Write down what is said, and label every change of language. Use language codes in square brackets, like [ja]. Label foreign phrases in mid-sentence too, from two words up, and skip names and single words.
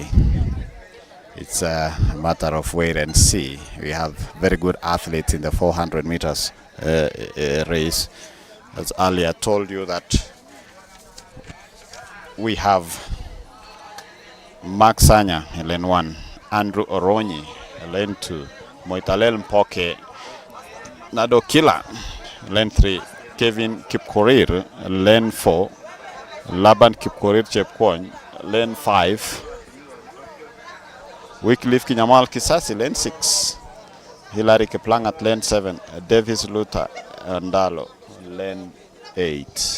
[en] It's a matter of wait and see. We have very good athletes in the 400 meters race. As earlier told you that we have Mark Sanya, lane 1, Andrew Oronyi, lane 2, Moitalel Mpoke, Nado Kila, lane 3, Kevin Kipkorir, lane 4, Laban Kipkorir Chepkony, lane 5, Wycliffe Kinyamal Kisasi, lane 6, Hilary Kiplangat, lane 7, Davis Luther Andalo, lane 8.